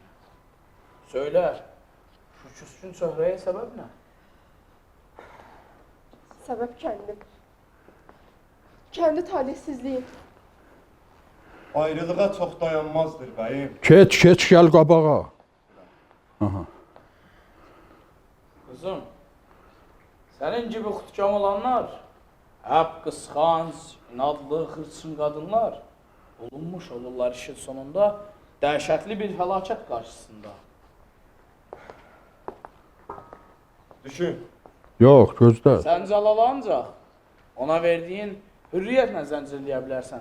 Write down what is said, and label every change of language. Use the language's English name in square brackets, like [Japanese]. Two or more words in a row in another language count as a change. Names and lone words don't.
[Turkish] Söyle, şu küskün [Azerbaijani] çöhrəyə səbəb nə? [Turkish] Səbəb kendim. Kendi talihsizliğim. [Azerbaijani] Ayrılığa çox dayanmazdır bəyim. Keç, gəl qabağa. [Turkish] Kızım, senin gibi xudkam olanlar, hep [Azerbaijani] qısqanc, inadlı, xırçın qadınlar [Turkish] olunmuş olurlar işin sonunda dəhşətli bir fəlakət qarşısında. Düşün. [Azerbaijani] Yox, gözlə. Sən Cəlal ancaq ona verdiyin hürriyyətlə zəncirləyə bilərsən.